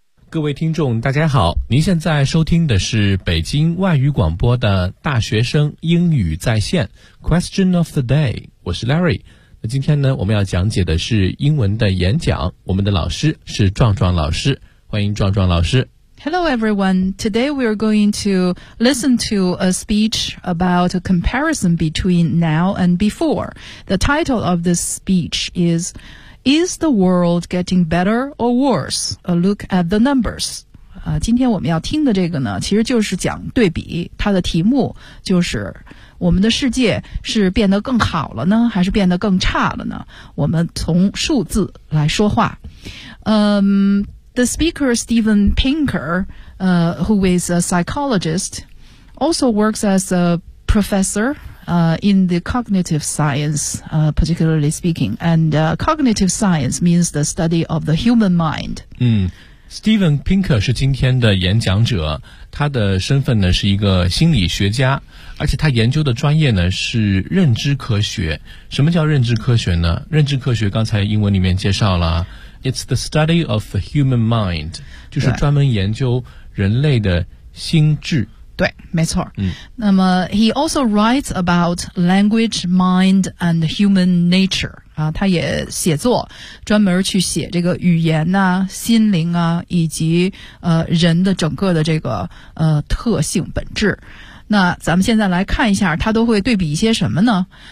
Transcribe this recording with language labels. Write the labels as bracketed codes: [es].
[zh] 各位听众大家好，您现在收听的是北京外语广播的大学生英语在线 Question of the day， 我是 Larry。那今天呢，我们要讲解的是英文的演讲，我们的老师是壮壮老师，欢迎壮壮老师。 [en] Hello everyone, today we are going to listen to a speech about a comparison between now and before. The title of this speech isIs the world getting better or worse? A look at the numbers. [zh] 今天我们要听的这个呢，其实就是讲对比，它的题目就是我们的世界是变得更好了呢，还是变得更差了呢？我们从数字来说话。 [en] The speaker Steven Pinker, who is a psychologist, also works as a professorin the cognitive science, particularly speaking. And cognitive science means the study of the human mind. [zh] Steven Pinker 是今天的演讲者，他的身份呢是一个心理学家，而且他研究的专业呢是认知科学。什么叫认知科学呢？认知科学刚才英文里面介绍了， [en] It's the study of the human mind， [zh] 就是专门研究人类的心智。对，没错。那么 [en] he also writes about language, mind, and human nature. [zh] 他也写作，专门去写这个语言啊、心灵啊，以及人的整个的这个特性本质。那咱们现在来看一下，他都会对比一些什么呢？